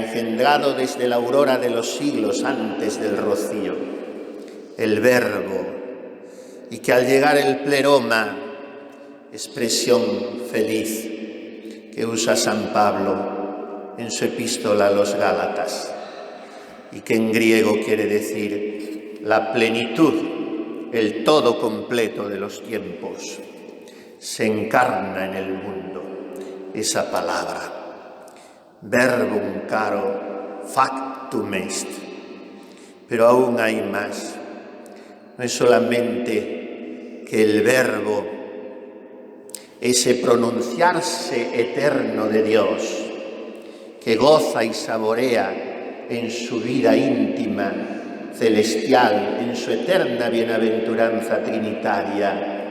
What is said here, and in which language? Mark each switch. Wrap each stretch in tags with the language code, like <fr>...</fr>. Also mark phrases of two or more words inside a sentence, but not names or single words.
<es>engendrado desde la aurora de los siglos antes del rocío, el Verbo, y que al llegar el pleroma, expresión feliz que usa San Pablo en su epístola a los Gálatas, y que en griego quiere decir la plenitud, el todo completo de los tiempos, se encarna en el mundo, esa palabra.</es> <la>Verbum caro factum est.</la> <es>Pero aún hay más. No es solamente que el verbo, ese pronunciarse eterno de Dios, que goza y saborea en su vida íntima, celestial, en su eterna bienaventuranza trinitaria,</es>